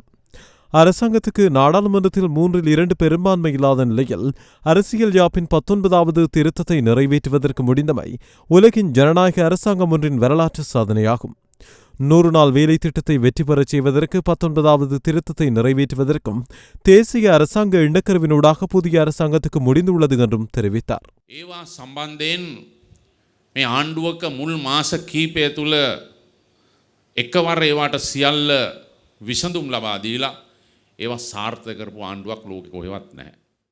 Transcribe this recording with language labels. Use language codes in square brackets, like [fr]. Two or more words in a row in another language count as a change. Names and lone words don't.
[ta] அரசாங்கத்துக்கு நாடாளுமன்றத்தில் 3/2 பெரும்பான்மை இல்லாத நிலையில் அரசியல் யாப்பின் 19வது திருத்தத்தை நிறைவேற்றுவதற்கு முடிந்தமை உலகின் ஜனநாயக அரசாங்கம் ஒன்றின் வரலாற்று சாதனையாகும். 100 நாள் வேலை திட்டத்தை வெற்றி பெறச் செய்வதற்கு 19வது திருத்தத்தை நிறைவேற்றுவதற்கும் தேசிய அரசாங்க இணக்கருவினூடாக புதிய அரசாங்கத்துக்கு முடிந்துள்ளது என்றும் தெரிவித்தார். [si] ඒවා සම්බන්ධයෙන් මේ ආණ්ඩුවක මුල් මාස කීපය තුළ එකවර ඒවාට සියල්ල විසඳුම් ලබා දීලා ඒවා සාර්ථක කරපු ආණ්ඩුවක් ලෝකෙ කොහෙවත් නැහැ.